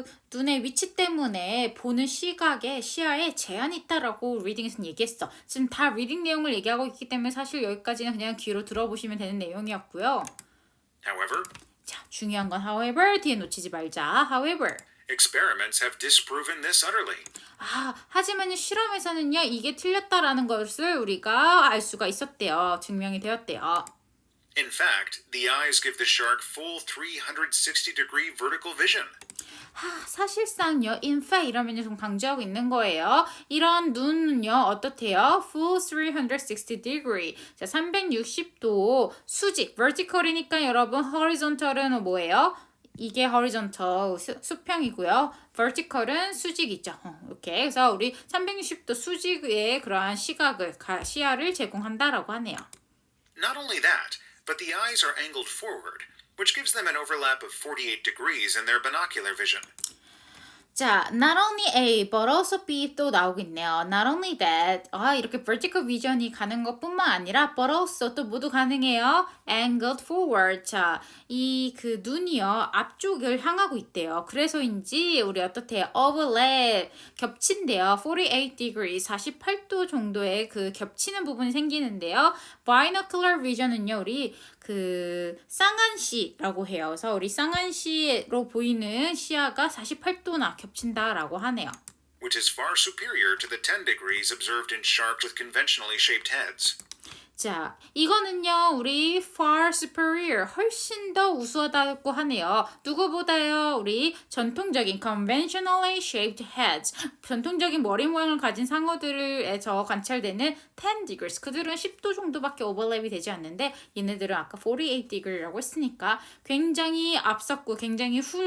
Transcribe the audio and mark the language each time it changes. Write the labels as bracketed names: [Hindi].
[Korean] 눈의 위치 때문에 보는 시야에 제한이 있다라고 리딩에서는 얘기했어. 지금 다 리딩 내용을 얘기하고 있기 때문에 사실 여기까지는 그냥 귀로 들어보시면 되는 내용이었고요. [English] However, [Korean] 자, 중요한 건 however 뒤에 놓치지 말자. [English] however. experiments have disproven this utterly. [Korean] 하지만 실험에서는요, 이게 틀렸다라는 것을 우리가 알 수가 있었대요. 증명이 되었대요. [English] In fact, the eyes give the shark full 360-degree vertical vision. [Korean] 사실상요, in fact 이러면 좀 강조하고 있는 거예요. 이런 눈은요, 어떻대요? [English] Full 360 degree. [Korean] 자, 360도 수직, vertical이니까 여러분, horizontal은 뭐예요? 이게 horizontal 수평이고요. vertical은 수직이죠. 이렇게. 그래서 우리 360도 수직의 그러한 시야를 제공한다라고 하네요. [English] Not only that, but the eyes are angled forward, which gives them an overlap of 48 degrees in their binocular vision. 자, not only A, but also B [Korean] 또 나오고 있네요. [English] Not only that, [Korean] 이렇게 vertical vision이 가는 것뿐만 아니라, [English] but also [Korean] 또 모두 가능해요. [English] Angled forward. [Korean] 자, 이 그 눈이요, 앞쪽을 향하고 있대요. 그래서인지 우리 어떻대요? Overlap, 겹친대요. 48 degrees, 48도 정도의 그 겹치는 부분이 생기는데요. Binocular vision은요, 우리 그 쌍안시라고 해요. 그래서 우리 쌍안시로 보이는 시야가 48도나 겹친다라고 하네요. [English] Which is far superior to the 10 degrees observed in sharks with conventionally shaped heads. [Korean] 자, 이거는요, 우리 far superior, 훨씬 더 우수하다고 하네요. 누구보다요, 우리 전통적인 [English] conventionally shaped heads, [Korean] 전통적인 머리 모양을 가진 상어들에서 관찰되는 10 degrees, 그들은 10도 정도밖에 오버랩이 되지 않는데, 얘네들은 아까 [English] 48 degree [Korean] 라고 했으니까 굉장히 앞섰고 굉장히